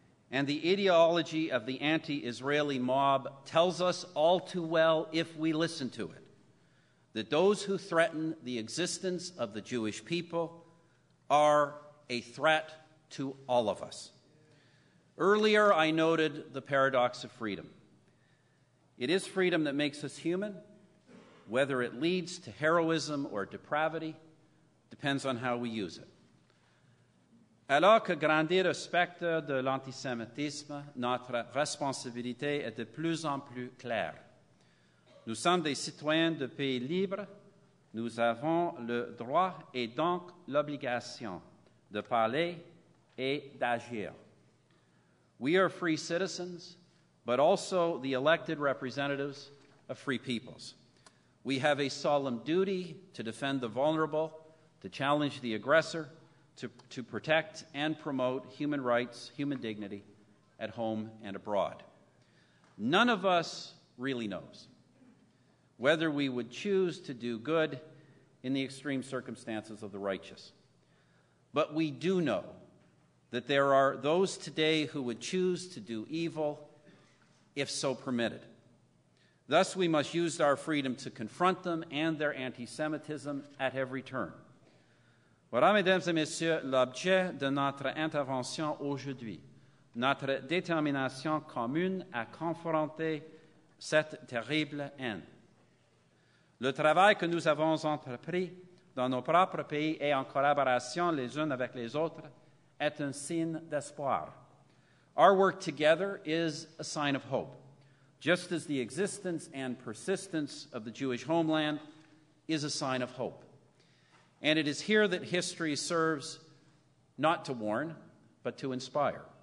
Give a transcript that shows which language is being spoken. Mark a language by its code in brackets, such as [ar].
[en] And the ideology of the anti-Israeli mob tells us all too well, if we listen to it, that those who threaten the existence of the Jewish people are a threat to all of us. Earlier, I noted the paradox of freedom. It is freedom that makes us human, Whether it leads to heroism or depravity depends on how we use it. [fr] Alors que grandir au spectre de l'antisémitisme, notre responsabilité est de plus en plus claire. Nous sommes des citoyens de pays libres. Nous avons le droit et donc l'obligation de parler et d'agir. [en] We are free citizens, but also the elected representatives of free peoples. We have a solemn duty to defend the vulnerable, to challenge the aggressor, to protect and promote human rights, human dignity at home and abroad. None of us really knows whether we would choose to do good in the extreme circumstances of the righteous. But we do know that there are those today who would choose to do evil if so permitted. Thus, we must use our freedom to confront them and their anti-Semitism at every turn. [fr] Voilà, mesdames et messieurs, l'objet de notre intervention aujourd'hui, notre détermination commune à confronter cette terrible haine. Le travail que nous avons entrepris dans nos propres pays et en collaboration les uns avec les autres est un signe d'espoir. [en] Our work together is a sign of hope, just as the existence and persistence of the Jewish homeland is a sign of hope. And it is here that history serves not to warn, but to inspire.